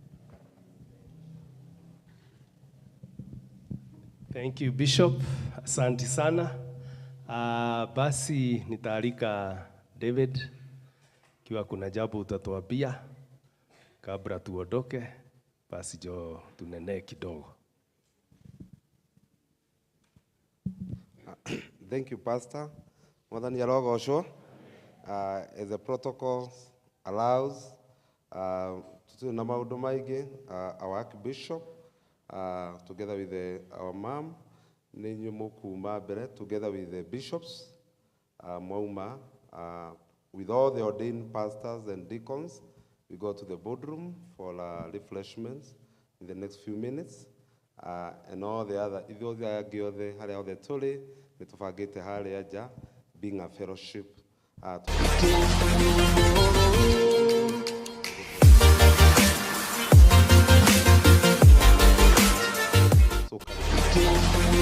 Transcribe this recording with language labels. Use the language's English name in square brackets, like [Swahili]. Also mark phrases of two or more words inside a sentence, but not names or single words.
[English] Thank you Bishop, [Swahili] asante sana. Basi nitaalika David kiwa kuna jambo utatuambia kabla tuondoke, basi jo tunenee kidogo. [English] Thank you, Pastor. [Kikuyu] Mwathani arogocwo. [English] As the protocol allows, [Kikuyu] tutu na maundu maingi, [English] our Archbishop, together with our mom, [Kikuyu] ni nyumukuma mbere, [English] together with the bishops, mwauma, with all the ordained pastors and deacons, we go to the boardroom for refreshments in the next few minutes. And all the other, [Kikuyu] ithuothe angi othe haria othe tuli ni tubangite haria nja, [English] being a fellowship. So